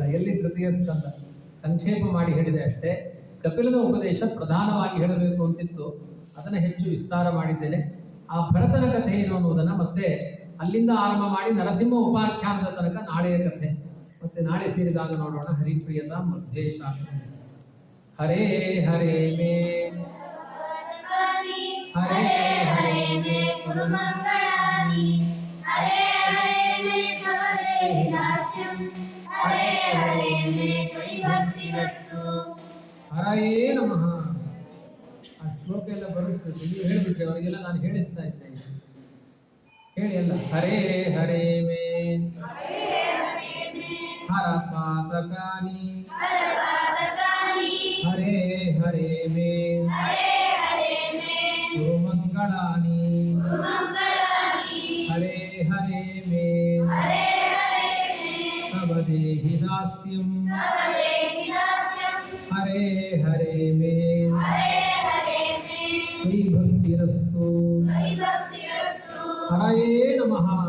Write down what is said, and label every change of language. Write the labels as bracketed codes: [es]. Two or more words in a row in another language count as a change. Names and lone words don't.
[kn] ಎಲ್ಲಿ ತೃತೀಯ ಸ್ಕಂದ ಸಂಕ್ಷೇಪ ಮಾಡಿ ಹೇಳಿದೆ ಅಷ್ಟೇ. ಕಪಿಲನ ಉಪದೇಶ ಪ್ರಧಾನವಾಗಿ ಹೇಳಬೇಕು ಅಂತಿತ್ತು, ಅದನ್ನು ಹೆಚ್ಚು ವಿಸ್ತಾರ ಮಾಡಿದ್ದೇನೆ. ಆ ಭರತನ ಕಥೆ ಏನು ಅನ್ನೋದನ್ನು ಮತ್ತೆ ಅಲ್ಲಿಂದ ಆರಂಭ ಮಾಡಿ ನರಸಿಂಹ ಉಪಾಖ್ಯಾನದ ತನಕ ನಾಳೆಯ ಕಥೆ ಮತ್ತೆ ನಾಳೆ ಸೇರಿದಾಗ ನೋಡೋಣ. ಹರಿಪ್ರಿಯತ ಮಧ್ಯೆ ಶಾಸ್ತ್ರ. [sa] ಹರೇ ಹರೇ ಮೇ ಹರೇ ಹರೇ ಮೇ ಕುರು ಮಂಗಳಾನಿ, ಹರೇ ಹರೇ ಮೇ ತವ ದೇಹಿ ದಾಸ್ಯಂ, ಹರೇ ಹರೇ ಮೇ ತ್ವಯಿ ಭಕ್ತಿರಸ್ತು. ಹರಯೇ ನಮಃ. [kn] ಆ ಶ್ಲೋಕ ಎಲ್ಲ ಬರೆಸ್ಬೇಕು, ನೀವು ಹೇಳಿಬಿಟ್ರೆ ಅವರಿಗೆಲ್ಲ ನಾನು ಹೇಳಿಸ್ತಾ ಇದ್ದೆ. ಹೇಳಿ ಎಲ್ಲ. [sa] ಹರೇ ಹರೇ ಮೇ ಹರ ಪಾತಕಾನಿ, ಹರೇ ಹರೇ ಮೇ ಗುರು ಮಂಗಳಾನಿ, ಹರೇ ಹರೇ ಮೇ ತವ ದೇಹಿ ದಾಸ್ಯಂ, ಹರೇ ಹರೇ ಮೇ ತ್ವಯಿ ಭಕ್ತಿರಸ್ತು. ಹರಯೇ ನಮಃ.